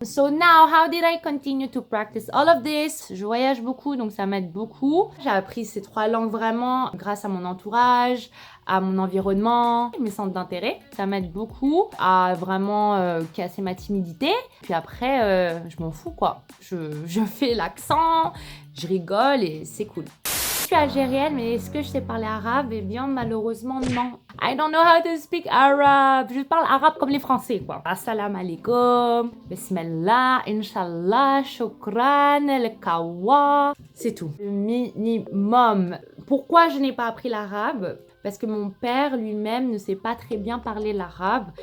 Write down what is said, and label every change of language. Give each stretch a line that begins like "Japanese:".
English: So now, how did I continue to practice all of this?
French: Je voyage beaucoup, donc ça m'aide beaucoup. J'ai appris ces 3 langues vraiment grâce à mon entourage, à mon environnement, mes centres d'intérêt. Ça m'aide beaucoup à vraiment casser ma timidité. Puis après, je m'en fous quoi. Je fais l'accent, je rigole et c'est cool. Je suis algérienne, mais est-ce que je sais parler arabe? Eh bien, malheureusement, non.
English: I don't know how to speak Arab.
French: Je parle arabe comme les Français, quoi. Assalamu alaikum, bismillah, inshallah, shukran, el kawa. C'est tout. Le minimum. Pourquoi je n'ai pas appris l'arabe? Parce que mon père lui-même ne sait pas très bien parler l'arabe.